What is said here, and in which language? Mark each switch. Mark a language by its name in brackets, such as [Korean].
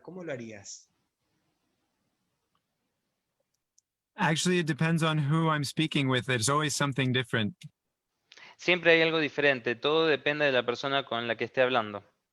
[Spanish] ¿Cómo lo harías? [English] Actually, it depends on who I'm speaking with. There's always something different. [Spanish] Siempre hay algo diferente, todo depende de la persona con la que esté hablando.